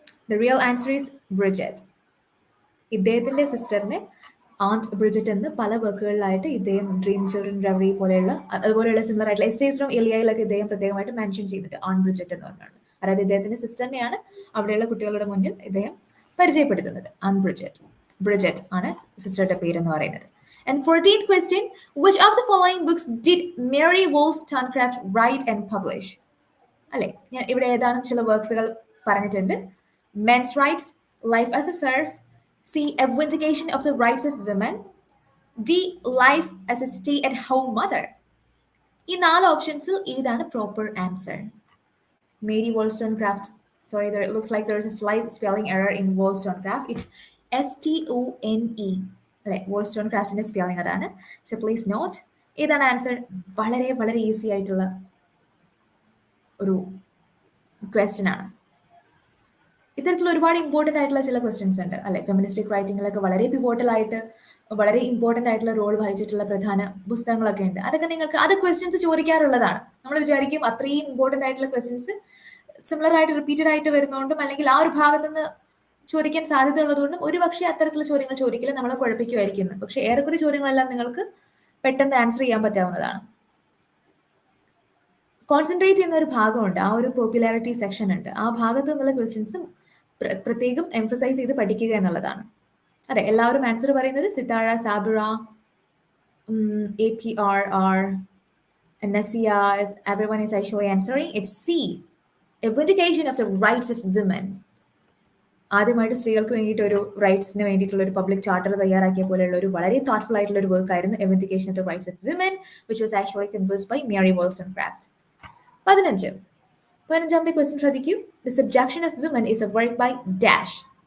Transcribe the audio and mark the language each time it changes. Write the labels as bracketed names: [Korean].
[English] The real answer is Bridget. [Malayalam] ഇദ്ദേഹത്തിന്റെ സിസ്റ്ററിനെ and Bridget എന്ന് പല വർക്കുകളിലായിട്ട് ഇദ്ദേഹം ഡ്രീം ചിൽഡ്രൻ റവറി പോലെയുള്ള അതുപോലെയുള്ള സിമിലർ ആയിട്ടുള്ള എസ്സേസിലും എലിയയിലൊക്കെ ഇദ്ദേഹം പ്രത്യേകമായിട്ട് മെൻഷൻ ചെയ്തിട്ട് ആൺ ബ്രിജറ്റ് എന്ന് പറഞ്ഞാണ്. അതായത് ഇദ്ദേഹത്തിന്റെ സിസ്റ്ററിനെയാണ് അവിടെയുള്ള കുട്ടികളുടെ മുന്നിൽ ഇദ്ദേഹം പരിചയപ്പെടുത്തുന്നത്. ആൺ ബ്രിജറ്റ് ആണ് സിസ്റ്ററുടെ പേരെന്ന് പറയുന്നത്. [English] And 14th question, which of the following books did Mary Wollstonecraft write and publish? [Malayalam] അല്ലെ, ഞാൻ ഇവിടെ ഏതാനും ചില വർക്ക്സുകൾ പറഞ്ഞിട്ടുണ്ട്. Men's rights, life as A serf, C A vindication of the rights of women, D life as A stay at home mother. ഈ 4 ഓപ്ഷൻസിൽ ഏതാണ് proper answer? Mary Wollstonecraft. [English] Sorry, it looks like there is a slight spelling error in Wollstonecraft. It's Stone. [Malayalam] അല്ലെ, വോൾസ്റ്റോൺക്രാഫ്റ്റിന്റെ spelling അതാണ്. [English] So please note. [Malayalam] ഏതാണ് answer? വളരെ വളരെ easy ആയിട്ടുള്ള ഒരു question ആണ്. ഇത്തരത്തിലുള്ള ഒരുപാട് ഇമ്പോർട്ടൻ്റ് ആയിട്ടുള്ള ചില ക്വസ്റ്റ്യൻസ് ഉണ്ട്, അല്ലെ? ഫെമിനിസ്റ്റിക് റൈറ്റിങ്ങിലൊക്കെ വളരെ പിവോട്ടൽ ആയിട്ട് വളരെ ഇമ്പോർട്ടൻ്റ് ആയിട്ടുള്ള റോൾ വഹിച്ചിട്ടുള്ള പ്രധാന പുസ്തകങ്ങളൊക്കെ ഉണ്ട്. അതൊക്കെ നിങ്ങൾക്ക് അത് ക്വസ്റ്റ്യൻസ് ചോദിക്കാറുള്ളതാണ്. നമ്മൾ വിചാരിക്കും അത്രയും ഇമ്പോർട്ടൻ്റ് ആയിട്ടുള്ള ക്വസ്റ്റ്യൻസ് സിമിലർ ആയിട്ട് റിപ്പീറ്റഡ് ആയിട്ട് വരുന്നതുകൊണ്ടും അല്ലെങ്കിൽ ആ ഒരു ഭാഗത്ത് നിന്ന് ചോദിക്കാൻ സാധ്യത ഉള്ളതുകൊണ്ടും ഒരു പക്ഷേ അത്തരത്തിലുള്ള ചോദ്യങ്ങൾ ചോദിക്കില്ല, നമ്മളെ കുഴപ്പിക്കുമായിരിക്കും. പക്ഷേ ഏറെക്കുറെ ചോദ്യങ്ങളെല്ലാം നിങ്ങൾക്ക് പെട്ടെന്ന് ആൻസർ ചെയ്യാൻ പറ്റാവുന്നതാണ്. കോൺസെൻട്രേറ്റ് ചെയ്യുന്ന ഒരു ഭാഗമുണ്ട്, ആ ഒരു പോപ്പുലാരിറ്റി സെക്ഷൻ ഉണ്ട്. ആ ഭാഗത്ത് നിന്നുള്ള ക്വസ്റ്റ്യൻസും പ്രത്യേകം എംഫസൈസ് ചെയ്ത് പഠിക്കുക എന്നുള്ളതാണ്. അതെ, എല്ലാവരും ആൻസർ പറയുന്നത് Sithara, Sabira, APRR, Nasia, [English] everyone is actually answering. It's C, a vindication of the rights of women. [Malayalam] ആദ്യമായിട്ട് സ്ത്രീകൾക്ക് വേണ്ടിയിട്ട് ഒരു റൈറ്റ്സിന് വേണ്ടിയിട്ടുള്ള ഒരു പബ്ലിക് ചാർട്ടർ തയ്യാറാക്കിയ പോലെയുള്ള ഒരു വളരെ തോട്ട്ഫുൾ ആയിട്ടുള്ള ഒരു വർക്ക് ആയിരുന്നു A vindication of the rights of women, [English] which was actually composed by [Malayalam] Mary വോൾസ്റ്റോൺക്രാഫ്റ്റ്. 15ാമത്തെ question ശ്രദ്ധിക്കൂ. [English] The subjection of women is a work by dash.